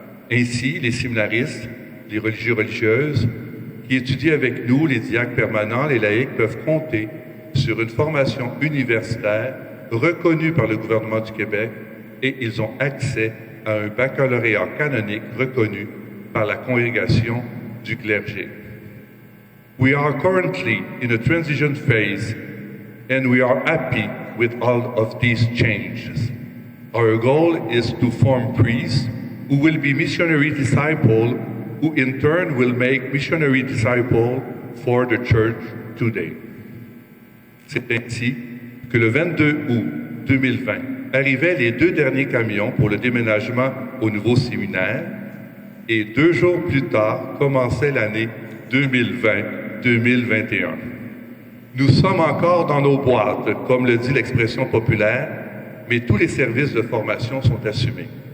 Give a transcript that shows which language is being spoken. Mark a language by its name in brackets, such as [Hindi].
[French] Ainsi, les séminaristes, les religieuses qui étudient avec nous, les diacres permanents, les laïcs, peuvent compter sur une formation universitaire reconnue par le gouvernement du Québec et ils ont accès à un baccalauréat canonique reconnu par la congrégation du clergé. [English] We are currently in a transition phase and we are happy with all of these changes. Our goal is to form priests who will be missionary disciples, who in turn will make missionary disciples for the church today. [French] C'est ainsi que le 22 août 2020 arrivaient les 2 derniers camions pour le déménagement au nouveau séminaire et 2 jours plus tard commençait l'année 2020-2021. Nous sommes encore dans nos boîtes, comme le dit l'expression populaire, mais tous les services de formation sont assumés.